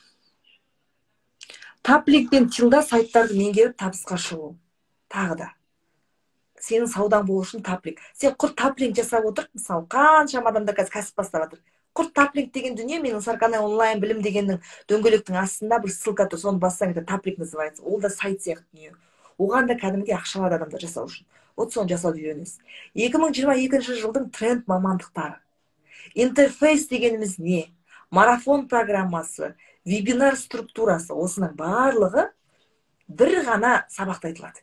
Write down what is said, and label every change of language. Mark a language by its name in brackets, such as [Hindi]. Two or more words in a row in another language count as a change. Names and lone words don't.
[Kazakh] Таплинкпен тилда сайттарды меңгеріп табысқа шығу. Тағы да. Сенің саудаң болу үшін таплинк. Сен құр таплинк жасап отыр, мысалы, қаншама адамдар қазір кәсіп бастап жатыр. Құр таплинк деген дүние, менің Сарканай онлайн білім дегеннің дөңгелектің астында бір ссылка тұр, соны бассаң, [Russian] это таплинк называется. [Kazakh] Ол да сайт сияқты дүние. Оған да кәдімгідей ақша алады адамдар жасау үшін. Вот соны жасауды үйренесіз. 2022 жылдың тренд мамандықтары. Интерфейс дегеніміз не? Марафон программасы, вебинар структурасы, осының барлығы бір ғана сабақта айтылады.